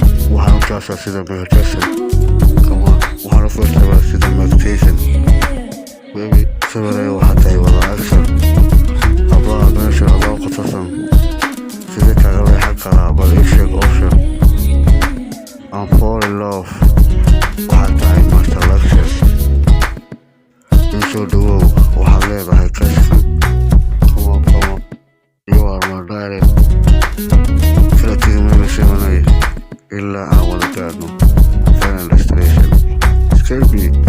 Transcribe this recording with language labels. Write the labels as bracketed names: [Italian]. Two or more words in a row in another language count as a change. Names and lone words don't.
[Somali] Waxaan u jeceshahay sida Michael Jackson. [English] Come on. [Somali] Waxaan u fiirsadaa sida Mike Tyson. Baby, sawiraya waxaa tahay wada action. Hablaha meesha adoo qatarsan. Sidee kaaga leexan karaa? Bal ii sheeg, oo sheeg. [English] I'm fall in love. [Somali] Waxaa tahay [English] my selection. [Somali] Ii soo dhawow, waxaad leedahay crush. [English] Come on, come on. You are my darling. [Somali] Sida tigmina shimanay. Ilaa aan wada gaadhno. [English] Final destination. Escape me.